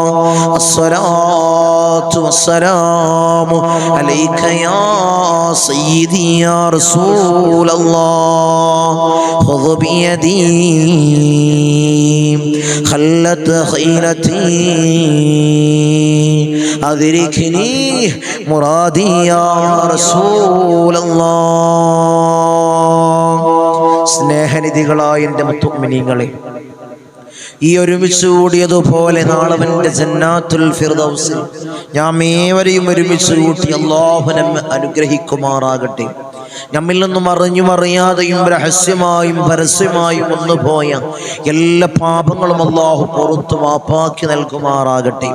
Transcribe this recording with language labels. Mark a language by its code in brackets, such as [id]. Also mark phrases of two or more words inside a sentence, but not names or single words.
[ar] الصلاة والسلام عليك يا سيدي يا رسول الله. خذ بيدي خلت خيلتي أدركني مرادي يا رسول الله. [ml] സ്നേഹനിധികളായ എൻ്റെ മുത്തുമിനീങ്ങളെ, ഈ ഒരുമിച്ച് കൂടിയതുപോലെ നാളെ എൻ്റെ ജന്നാത്തുൽ ഫിർദൗസിൽ നാം ഏവരെയും ഒരുമിച്ച് കൂട്ടി അല്ലാഹു നമ്മെ അനുഗ്രഹിക്കുമാറാകട്ടെ. നമ്മിൽ നിന്നും അറിഞ്ഞും അറിയാതെയും രഹസ്യമായും പരസ്യമായും വന്നുപോയ എല്ലാ പാപങ്ങളും അല്ലാഹു പുറത്തു മാപ്പാക്കി നൽകുമാറാകട്ടെ.